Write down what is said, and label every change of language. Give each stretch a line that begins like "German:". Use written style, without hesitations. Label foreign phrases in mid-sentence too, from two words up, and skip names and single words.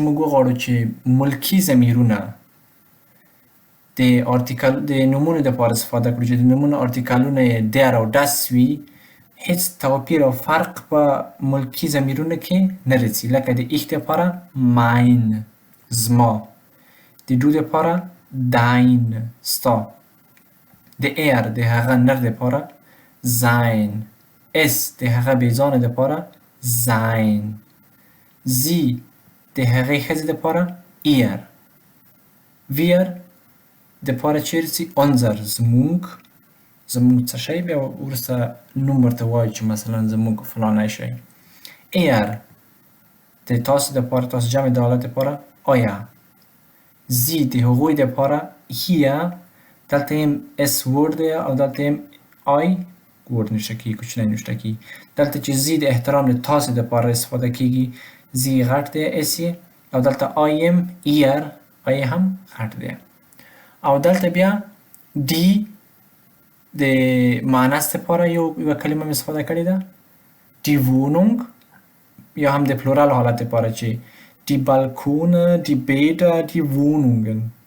Pashto: موږ وغواړو چې ملکی ضمیرونه د آرتیکل د نومونو دپاره استفاده کړو چې د نومونو آرتیکلونه یې der او das وي هیڅ توپیر او فرق په ملکی ضمیرونو کې نه راځي لکه د ich دپاره mein زما د du دپاره dein ستا د د هغه نر دپاره
German: sein es
Pashto: د هغه بېځانه دپاره
German: sein sie
Pashto: د هغې ښځې دپاره
German: ihr wir
Pashto: دپاره چیرې ځي unser زموږ څه شی بیا وروسته نوم ورته وایو چې مثلا زموږ فلانی شی د تاسو دپاره تاسو جمع د حالت دپاره
German: euer sie
Pashto: د هغوی دپاره hier دلته هم اس ورډ دی او دلته هم آی ورډ نشته کېږي کوچنی نشته کېږي دلته چې زی د احترام د تاسې دپاره استفاده کېږي زی غټ دی اس یې او دلته آی یم ایر آی هم غټ دی او دلته بیا ډي د معنس دپاره یوه کلمه مې استفاده کړې ده
German: die Wohnung
Pashto: یا هم د پلورال حالت دپاره چې
German: die Balkone, die Bäder, die Wohnungen